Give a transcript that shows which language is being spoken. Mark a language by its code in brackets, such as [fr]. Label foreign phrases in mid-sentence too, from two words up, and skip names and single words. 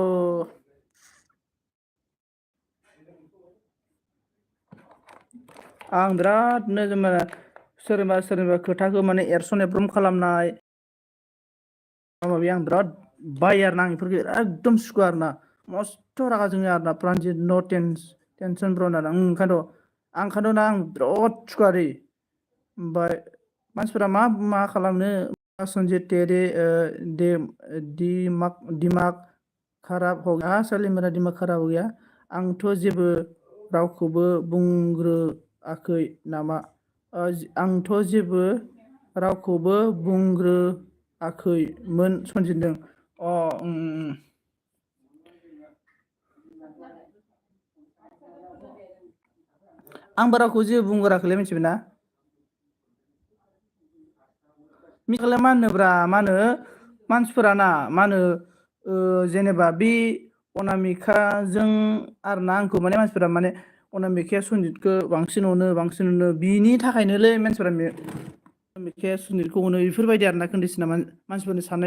[brx] आं बिरादनो सोरनिबा खोथाखौ माने एरसन एब्रम खालामनाय माबा आं बिराद बायो आरो ना आं बेफोरखौ एकदम सुखुआ आरो ना मस्थ' रागा जोङो आरो ना प्रान्जित [en] no tension [brx] ब्र होननानै ओंखायनोथ' ना आं बिराद सुखुआ दै ओमफ्राय मानसिफोरा मा खालामनो सनजित तेरे [hi] दिमाग खराब हो गया [brx] साले मेरा दिमाग खराब हो गया आंथ' जेबो रावखौबो बुंग्रोआखै नामा आंथ' जेबो रावखौबो बुंग्रोआखैमोन सनजितजों आंबो रावखौ जेबो बुंग्रोआखैलै मिथिबाय ना मिखालाय मा होनोब्रा मा होनो मानसिफोरा ना मा होनो जेनेबा बे अनामिकाजों आरोना आंखौ माने मानसिफोरा माने अनामिकाया सनजितखौ बांसिन अनो बिनि थाखायनोलै मानसिफोरा अनामिकाया सनजितखौ अनो बेफोरबायदि आरोना कन्डिसना मानसिफोरनि साननाय